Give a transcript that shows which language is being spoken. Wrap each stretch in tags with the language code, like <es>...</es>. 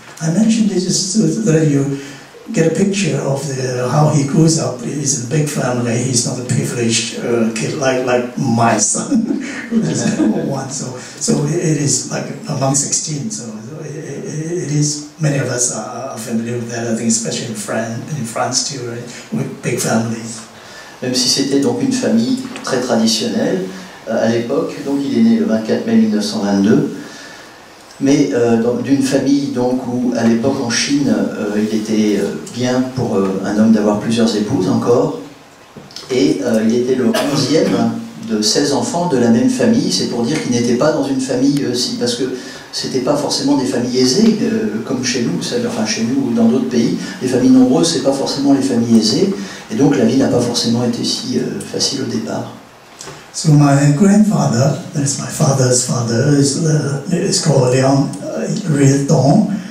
<en>I mentioned this just so that you get a picture of how he grows up. He's in a big family. He's not a privileged kid like my son, who is one. So it is like among 16. So it is. Many of us are familiar with that. I think especially in France too, right? With big families.</en> <fr>Même si c'était donc une famille très traditionnelle à l'époque, donc il est né le 24 mai 1922. Mais d'une famille donc où à l'époque en Chine il était bien pour un homme d'avoir plusieurs épouses encore, et il était le 11e de 16 enfants de la même famille. C'est pour dire qu'il n'était pas dans une famille parce que c'était pas forcément des familles aisées comme chez nous, enfin chez nous ou dans d'autres pays. Les familles nombreuses, c'est pas forcément les familles aisées, et donc la vie n'a pas forcément été si facile au départ.</fr> <en>So my grandfather, that is my father's father, is called Liang Ridong.</en>